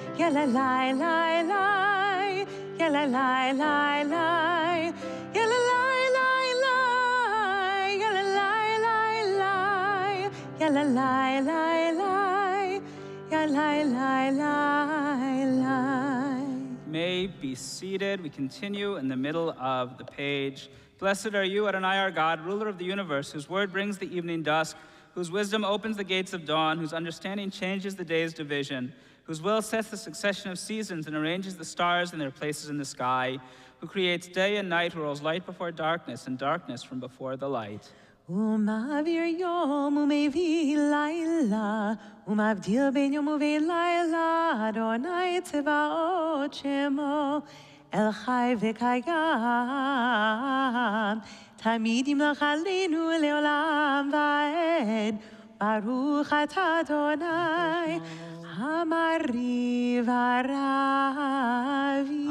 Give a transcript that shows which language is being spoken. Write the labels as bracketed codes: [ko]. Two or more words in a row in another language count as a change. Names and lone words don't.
[en] la la la la, ya la la la la, ya la la la la, ya la la la la, ya la la la la, ya la la la la. May be seated. We continue in the middle of the page. Blessed are you, Adonai, our God, ruler of the universe, whose word brings the evening dusk, whose wisdom opens the gates of dawn, whose understanding changes the day's division, whose will sets the succession of seasons and arranges the stars in their places in the sky, who creates day and night, who rolls light before darkness and darkness from before the light. [he] ומעביר יום ומביא לילה, ומבדיל בין יום ובין לילה, אדוני צבאות שמו, אל חי וקיים. תמיד ימלך עלינו לעולם ועד, ברוך אתה אדוני, המרי ורבי.